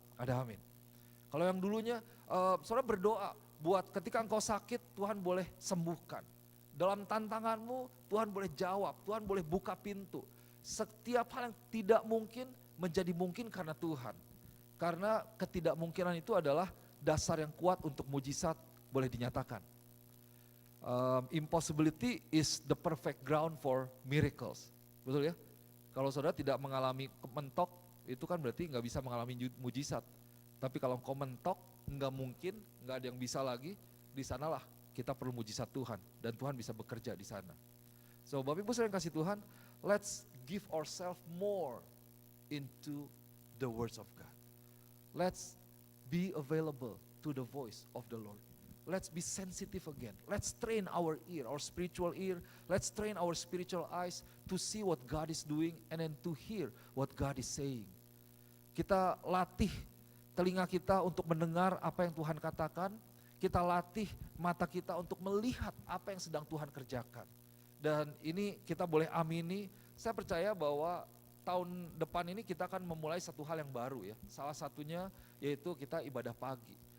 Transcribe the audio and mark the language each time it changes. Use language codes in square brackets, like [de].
[id] Ada amin. Kalau yang dulunya, saudara berdoa buat ketika engkau sakit Tuhan boleh sembuhkan. Dalam tantanganmu Tuhan boleh jawab, Tuhan boleh buka pintu. Setiap hal yang tidak mungkin menjadi mungkin karena Tuhan. Karena ketidakmungkinan itu adalah dasar yang kuat untuk mujizat boleh dinyatakan. [en] Impossibility is the perfect ground for miracles. [id] Betul ya? Kalau saudara tidak mengalami mentok, itu kan berarti nggak bisa mengalami mujizat. Tapi kalau engkau mentok, nggak mungkin, nggak ada yang bisa lagi, di sanalah kita perlu mujizat Tuhan. Dan Tuhan bisa bekerja di sana. [en] So Bapak Ibu saudara yang kasih Tuhan, let's give ourselves more into the words of God. Let's be available to the voice of the Lord. Let's be sensitive again. Let's train our ear, our spiritual ear. Let's train our spiritual eyes to see what God is doing and then to hear what God is saying. [id] Kita latih telinga kita untuk mendengar apa yang Tuhan katakan. Kita latih mata kita untuk melihat apa yang sedang Tuhan kerjakan. Dan ini kita boleh amini, saya percaya bahwa tahun depan ini kita akan memulai satu hal yang baru ya. Salah satunya yaitu kita ibadah pagi.